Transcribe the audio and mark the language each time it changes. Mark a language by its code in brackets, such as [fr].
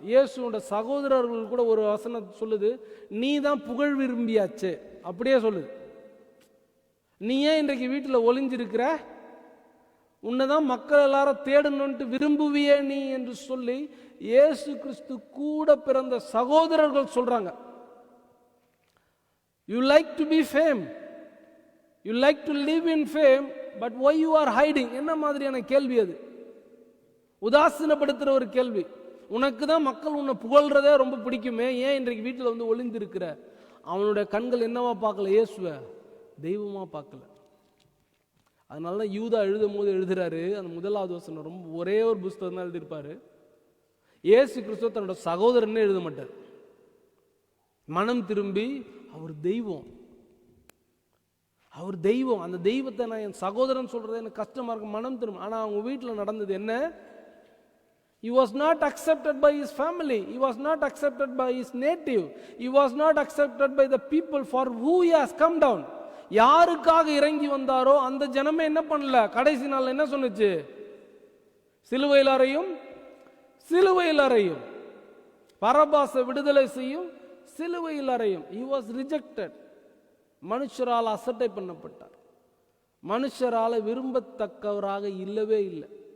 [ta] இயேசுவோட சகோதரர்கள் கூட ஒரு வசனம் சொல்லுது, நீ தான் புகழ் விரும்பியாச்சு, அப்படியே சொல்லுது. நீ ஏன் இன்றைக்கு வீட்டில் ஒளிஞ்சிருக்கிற? உன்னைதான் மக்கள் எல்லாரும் தேடணும்ட்டு விரும்புவியே நீ என்று சொல்லி இயேசு கிறிஸ்து கூட பிறந்த சகோதரர்கள் சொல்றாங்க. [en] You like to be fame, you like to live in fame, but why you are hiding? [ta] என்ன மாதிரியான கேள்வி அது? உதாசீனப்படுத்துற ஒரு கேள்வி. உனக்கு தான் மக்கள் உன்னை புகழ்றதே ரொம்ப பிடிக்குமே, ஏன் இன்றைக்கு வீட்டில் வந்து ஒளிந்திருக்கிற? அவனுடைய கண்கள் என்னவா பார்க்கல? இயேசுவை தெய்வமா பார்க்கல. அதனால தான் யூதா எழுதும் போது எழுதுறாரு, அந்த முதலாவது வசனம் ரொம்ப ஒரே ஒரு புஸ்தகம் தான் எழுதியிருப்பாரு. இயேசு கிறிஸ்துவ தன்னோட சகோதரன்னு எழுத மாட்டார். மனம் திரும்பி அவர் தெய்வம், அவர் தெய்வம். அந்த தெய்வத்தை நான் என் சகோதரன் சொல்றது எனக்கு கஷ்டமா இருக்கு, மனம் திரும்ப. ஆனா அவங்க வீட்டில் நடந்தது என்ன? [en] He was not accepted by his family. He was not accepted by his native. He was not accepted by the people for who he has come down. [ta] யாருக்காக இறங்கி வந்தாரோ அந்த ஜனமே என்ன பண்ணல? கடைசி நாள் என்ன சொன்னுச்சு? சிலுவையில் அறையும், சிலுவையில் அறையும். பரபாசை விடுதலை செய்யும், சிலுவையில் அறையும். [en] He was rejected. [ta] மனுஷரால் அசட்டை பண்ணப்பட்டார். மனுஷரால விரும்பத்தக்கவராக இல்லவே இல்லை.